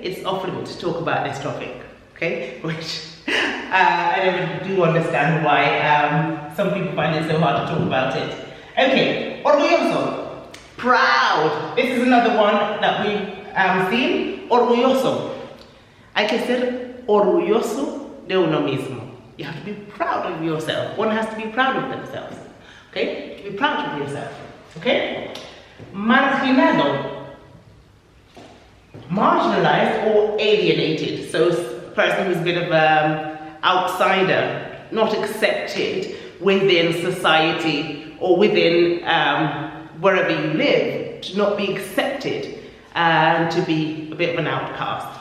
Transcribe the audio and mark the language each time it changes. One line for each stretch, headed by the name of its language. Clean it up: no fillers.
English: It's off limits to talk about this topic, okay? Which I never do understand why some people find it so hard to talk about it. Okay, orgulloso, proud. This is another one that we've seen.
Spanish: Orgulloso. Hay que ser orgulloso de uno mismo.
English: You have to be proud of yourself. One has to be proud of themselves. Okay? Be proud of yourself. Okay? Marginado. Marginalized or alienated. So a person who's a bit of an outsider, not accepted within society or within wherever you live, to not be accepted and to be a bit of an outcast.